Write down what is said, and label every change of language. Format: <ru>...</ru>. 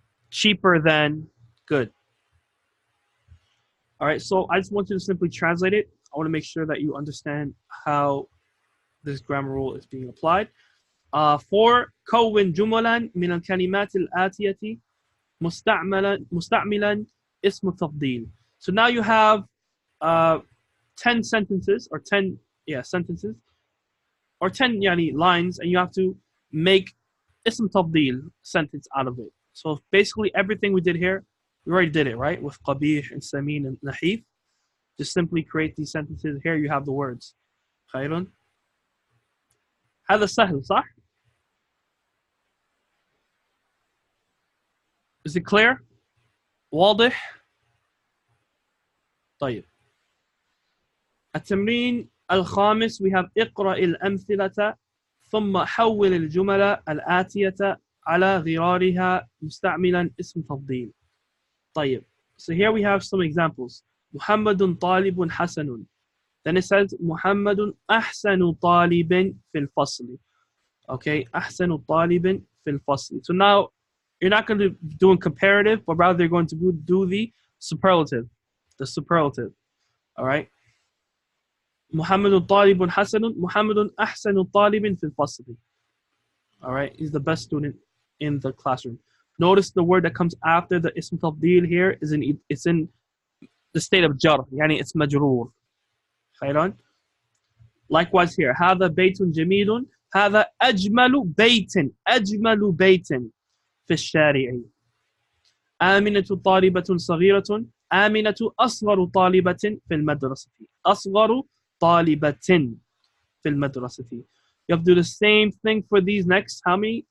<en>Cheaper than. Good. All right, so I just want you to simply translate it. I want to make sure that you understand how this grammar rule is being applied.</en> <ar>For كون جملا من الكلمات الآتية مستعملا اسم تفضيل.</ar> <en>So now you have 10 sentences or 10 sentences or 10 يعني lines, and you have to make اسم تفضيل sentence out of it. So basically everything we did here, we already did it, right? With قبيح and سمين and نحيف. Just simply create these sentences. Here you have the words. خير.</en> <ar>هذا سهل, صح?</ar> <en>Is it clear? واضح؟ طيب.</en> <ar>التمرين الخامس,</ar> <en>we have</en> <ar>اقرأ الأمثلة ثم حول الجمل الآتية على غرارها مستعملا اسم تفضيل. طيب.</ar> <en>So here we have some examples.</en> <ar>محمد طالب حسن.</ar> <en>Then it says</en> <ar>محمد أحسن طالب في الفصل. Okay, أحسن طالب في الفصل.</ar> <en>So now you're not going to be doing comparative, but rather you're going to do the superlative. The superlative. All right.</en> <ar>محمد طالب حسن. محمد أحسن طالب في الفصل. All right.</ar> <en>He's the best student in the classroom. Notice the word that comes after the ism tafdil here it's in the state of jar. يعني it's مجرور.</en> <ar>خيران.</ar> <en>Likewise here.</en> <ar>هذا بيت جميل. هذا أجمل بيت في الشارع. آمنة طالبة صغيرة. آمنة أصغر طالبة في المدرسة. أصغر طالبة في المدرسة.</ar> <en>You have to do the same thing for these next how many?</en>